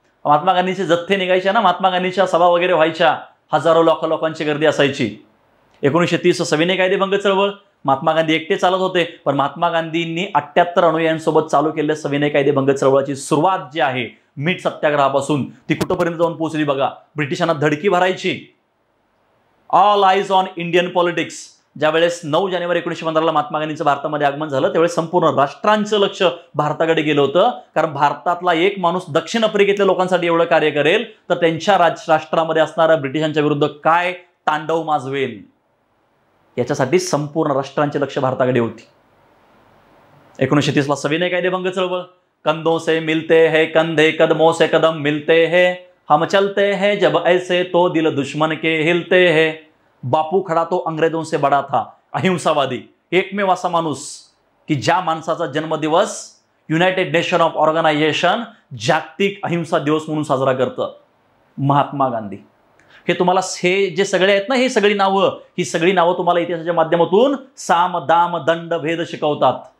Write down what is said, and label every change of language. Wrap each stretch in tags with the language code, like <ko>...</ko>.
<mr>महात्मा गांधीचे जथ्थे निघायचे ना, महात्मा गांधीच्या सभा वगैरे व्हायच्या, हजारो लोकांची गर्दी असायची. 1930 सविनय कायदेभंग चळवळ महात्मा गांधी एकटे चालत होते, पण महात्मा गांधींनी 78 अनुयायांसोबत चालू केलेल्या सविनय कायदेभंग चळवळाची सुरुवात जी आहे मीठ सत्याग्रहापासून, ती कुठपर्यंत जाऊन पोहोचली बघा. ब्रिटिशांना धडकी भरायची.</mr> <en>All eyes on Indian politics.</en> <mr>ज्यावेळेस 9 जानेवारी 1915ला महात्मा गांधींचं भारतामध्ये आगमन झालं, त्यावेळेस संपूर्ण राष्ट्रांचं लक्ष भारताकडे गेलं होतं. कारण भारतातला एक माणूस दक्षिण आफ्रिकेतल्या लोकांसाठी एवढं कार्य करेल तर त्यांच्या राष्ट्रामध्ये असणाऱ्या ब्रिटिशांच्या विरुद्ध काय तांडव माजवेल, याच्यासाठी संपूर्ण राष्ट्रांचे लक्ष भारताकडे होती. 1930ला सविनय कायदेभंग चळवळ.</mr> <hi>कंधों से मिलते हैं कंधे, कदमों से कदम मिलते हैं, हम चलते हैं जब ऐसे तो दिल दुश्मन के हिलते हैं. बापू खडा तो अंग्रेजों से बडा था, अहिंसावादी.</hi> <mr>एकमेव असा माणूस की ज्या माणसाचा जन्मदिवस युनायटेड नेशन ऑफ ऑर्गनायझेशन जागतिक अहिंसा दिवस म्हणून साजरा करतं, महात्मा गांधी. हे तुम्हाला हे जे सगळे आहेत ना, ही सगळी नावं तुम्हाला इतिहासाच्या माध्यमातून साम दाम दंड भेद शिकवतात.</mr>